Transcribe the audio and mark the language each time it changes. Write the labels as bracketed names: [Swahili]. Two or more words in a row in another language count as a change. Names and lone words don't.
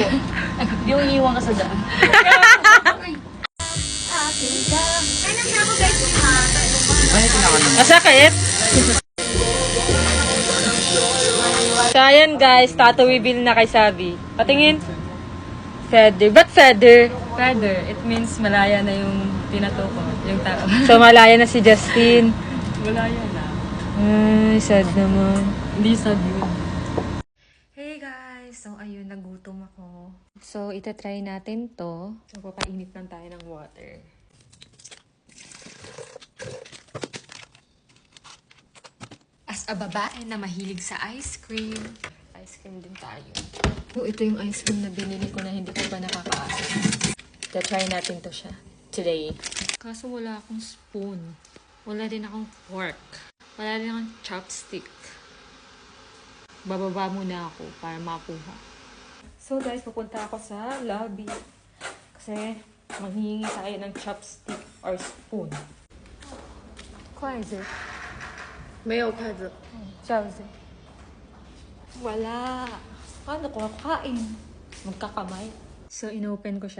[Filipino] Yung iwan ka sa daan. Masakit? So, ayan guys, [English] tattoo reveal [Filipino] na kay Sabi. Patingin. Feather. Ba't feather? Feather. [English] It means [Filipino] malaya na yung tinato ko. Yung tao. So, malaya na si Justin. Malaya na. Ay, sad naman. Hindi sad yun. [English] Hey guys! [Filipino] So, ayun, nagutom ako. So, itatry natin to. So, papainit lang tayo ng water. [English] As a [Filipino] babae na mahilig sa ice cream din tayo. Oh, ito yung ice cream na binili ko na hindi ko pa nakakaasa. Itatry natin to siya today. Kaso wala akong spoon. Wala din akong fork. Wala din akong chopstick. Bababa muna ako para makuha. [English] So guys, [Filipino] pupunta ako sa lobby. Kasi manghihingi tayo ng [English] chopstick or spoon. Kwaze. [Chinese] 没有筷子。 [Filipino] Chopstick. Wala. Paano ko kakain? Magkakamay. So, inopen ko siya.